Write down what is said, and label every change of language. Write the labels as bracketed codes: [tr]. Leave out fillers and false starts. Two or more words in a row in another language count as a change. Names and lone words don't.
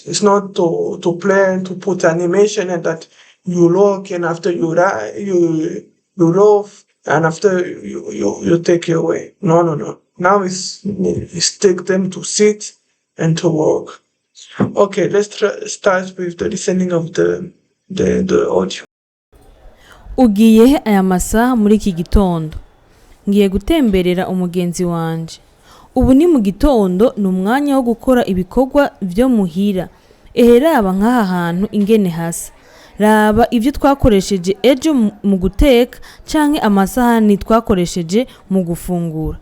[en] It's not to plan to put animation and that you look and after you love and after you take it away. No. Now it's take them to sit and to work. Okay, start with the listening of the audio. [rn] Ugiye he aya masaha muri iki gitondo? Ngiye gutemberera umugenzi wanje. Ubu ni mu gitondo ni umwanya wo gukora ibikorwa byo muhira. Raba nk'aha hantu ingene hasa. Raba ibyo twakoresheje ejo mu guteka canke amasahani twakoresheje mu gufungura.